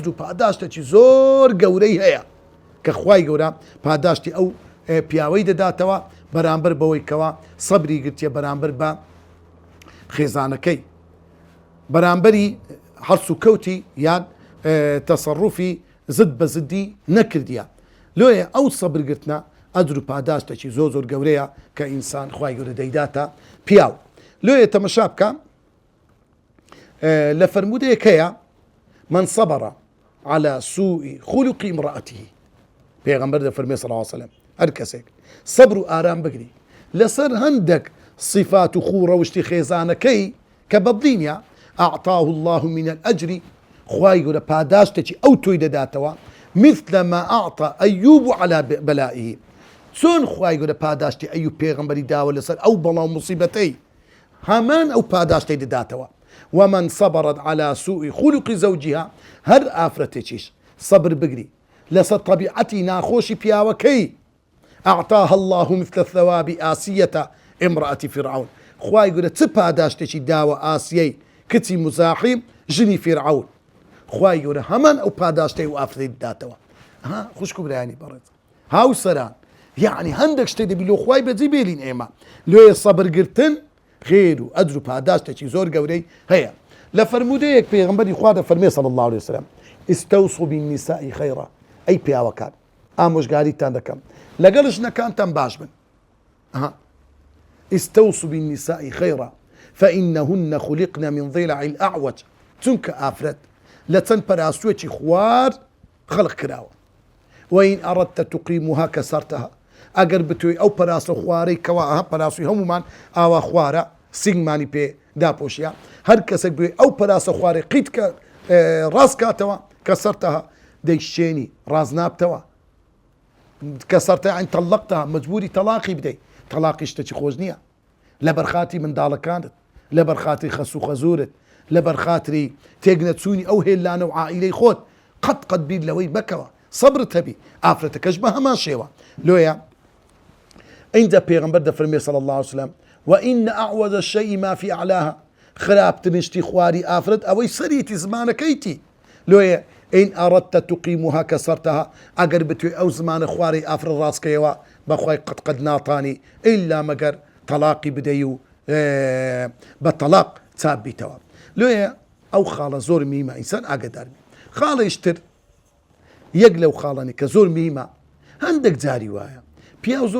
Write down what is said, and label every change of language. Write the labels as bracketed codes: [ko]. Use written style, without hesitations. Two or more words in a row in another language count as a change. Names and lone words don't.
[ckb] و پاداشتێکی زۆر گەورەی هەیە کە خوای گەورە پاداشتی ئەو پیاوەی دەداتەوە بەرامبەر بەوەی کەوە سەبری گرتیە بەرامبەر بە خێزانەکەی بەرامبەری هەرس و کەوتی یان تەسەڕوفی زد بە زدی نەکردیە لۆیە ئەو سەبرگرتنە ئەجر و پاداشتێکی زۆر زۆر گەورەیە کە ئینسان خوای گەورە دەیداتە پیاو لۆیە تەمەشا بکە لە فەرمودەیەک هەیە [ar] من صبر على سوء خلق امرأته [ckb] پێغەمبەر دەفەرمێ [ar] صلی الله علیه وسلم [ckb] هەر کەسێک سەبر و ئارام بگری لەسەر هەندێک صفات و خوڕەوشتی خێزانەکەی کە بەدڵینە [ar] ئەعطاه الله من الأجر [ckb] خوای گەورە پاداشتێکی ئەو تۆی دەداتەوە [ar] مثل ما أعطى أيوب على بلائه [ckb] چۆن خوای گەورە پاداشتی ئەیوب پێغەمبەری داوە لەسەر ئەو بەڵاو موسیبەتەی هەمان ئەو پاداشتەی دەداتەوە [ar] ومن صبرت على سوء خلق زوجها [ckb] هەر ئافرەتێکیش سەبر بگری لەسەر طبیعەتی ناخۆشی پیاوەکەی [ar] أعطاها الله مثل الثواب آسية امرأة فرعون خوای [ckb] گەورە چ پاداشتێکی داوە ئاسیەی کچی مزاحیم ژنی فرعون خوای گەورە هەمان ئەو پاداشتەی و ئافرەتەی دەداتەوە خوشک و برایانی بەڕێز هاوسەران یعنی هەندێک شتێک دەبی لۆ خوای بەجێ بێلین ئێمە لێیە سەبرگرتن خێر و ئەجر و پاداشتێکی زۆر گەورەی هەیە لە فەرمودەیەک پێغەمبەری خوا دەفەرمێ [ar] صلی الله عليه وسلم استوصوا بالنساء خيرا [ckb] ئەی پیاوەکان ئامۆژگاریتان دەکەم لەگەڵ ژنەکانتان باش بن [ar] استوصوا بالنساء خيرا فإنهن خلقن من ضلع الأعوج [ckb] چونکە ئافرەت لە چەند پەراسوێکی خوار خەڵق کراوە [ar] وإن أردت تقيمها كسرتها [ckb] ئەگەر بتوێی ئەو پەراسە خوارەی کەوا پەراسوی هەمومان ئاوا خوارە سنگمانی پێ داپۆشیە هەر کەسێک بێ ئەو پەراسە خوارەی قیت کە ڕاست کاتەوە کەسەرتەها دەیشتێنی ڕاز نابتەوە کەسەرتە [ar] عین تەڵەقتەها [ckb] مەجبوری تەلاقی بدەیت تەلاقی شتێکی خۆش نییە لە بەرخاتی منداڵەکانت لە بەرخاتری خەسوو خەزورت لە بەرخاتری تێگنەچوونی ئەو هێلانە و عائیلەی خۆت قەت بیر لەوەی بکەوە سەبرت هەبی ئافرەتەکەش بە هەمان شێوە لۆیە اینجا پێغەمبەر دەفەرمێ [ar] صلی الله عليه وسلم وإن أعوج الشيء ما في أعلاها [ckb] خراپترین شتی خواری ئافرەت ئەوەی سەریتی زمانەکەیتی لۆیە [ar] إن أردت تقيمها كسرتها [ckb] ئەگەر بتوێ ئەو زمانە خواری ئافرەت ڕاستکەیەوە بەخوای قەت ناتانی ئیلا مەگەر تەلاقی بدەی و بە تەلاق چاپ بیتەوە لۆیە ئەو خاڵە زۆر میمە ئینسان ئاگداربی خاڵیشتر یەک لەو خاڵانی کە زۆر میمە هەندێک جاری وایە پیاو زۆر